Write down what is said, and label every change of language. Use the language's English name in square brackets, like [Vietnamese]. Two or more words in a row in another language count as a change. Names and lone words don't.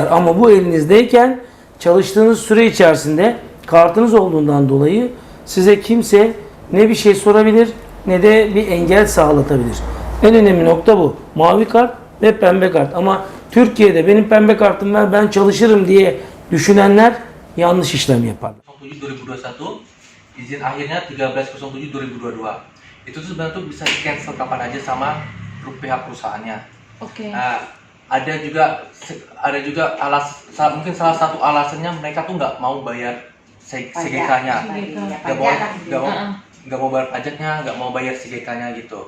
[Turkish] Ama bu elinizdeyken çalıştığınız süre içerisinde kartınız olduğundan dolayı size kimse ne bir şey sorabilir ne de bir engel sağlatabilir. En önemli nokta bu. Mavi kart ve pembe kart. Ama Türkiye'de benim pembe kartım var ben çalışırım diye düşünenler yanlış işlem yapar. [Indonesian] 2021 izin akhirnya 1307/2022. Itu tuh sebenarnya tuh bisa di cancel kapan aja sama pihak perusahaannya. Oke. Ada juga mungkin salah satu alasannya mereka tuh nggak mau bayar CGK-nya, nggak mau bayar pajaknya, nggak mau bayar CGK-nya gitu.